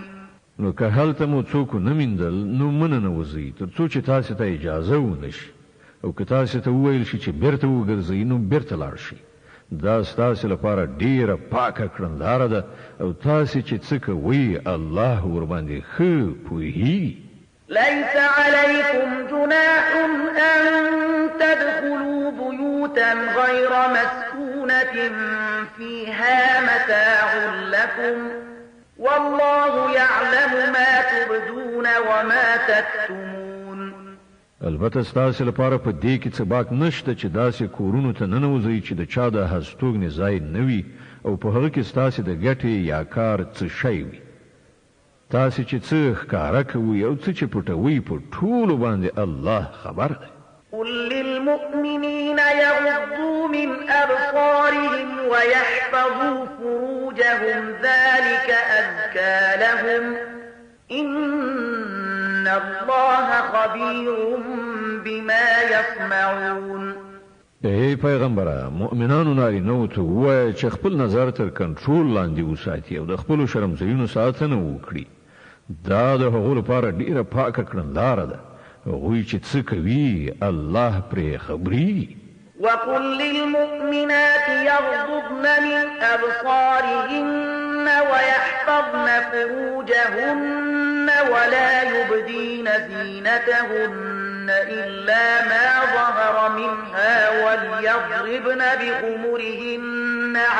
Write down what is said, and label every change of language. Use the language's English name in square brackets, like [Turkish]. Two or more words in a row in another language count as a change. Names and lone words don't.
[Pashto] نو که هلته مو څوک نه میندل نو مننه وځئ تر څو چې تاسو ته اجازه ونشي او که تاسو ته وویل شي چې بیرته وګرځئ نو بیرته لاړ شئ. دا ستاسو لپاره ډیره پاکه کړنداره ده او تاسو چې څه کوئ الله ورباندې ښه پوهیږي. [Arabic] ليس عليكم جناح أن تدخلوا بيوتا غير مسكونة فيها متاع لكم والله يعلم ما تبدون وما تكتمون. [Pashto] البته ستاسو لپاره په دې کې څه باک نشته چې داسې کورونو ته ننوځئ چې د چا د هستوګنې ځای نه وي او په هغه کې ستاسو د ګټې یا کار څه شی وي. تاسو چې څه ښکارا کوي او څه چې پټوي په ټولو باندې الله خبر دی. [Arabic] قل للمؤمنين يغضوا من أبصارهم ويحفظوا فروجهم ذلك أزكى لهم إن الله خبير بما يصنعون. [Pashto] ای پیغمبره مؤمنانو نارینه‌و ته ووایه چې خپل نظر تر کنټرول لاندې وساتي او د خپلو شرمځایونو ساتنه وکړي. دا د هغو لپاره ډیره پاکه کړنداره ده. هغوی چې څه کوي الله پرې خبري. [Arabic] وقل للمؤمنات يغضضن من أبصارهن ويحفظن فروجهن ولا يبدين زينتهن إلا ما ظهر منها وليضربن بخمرهن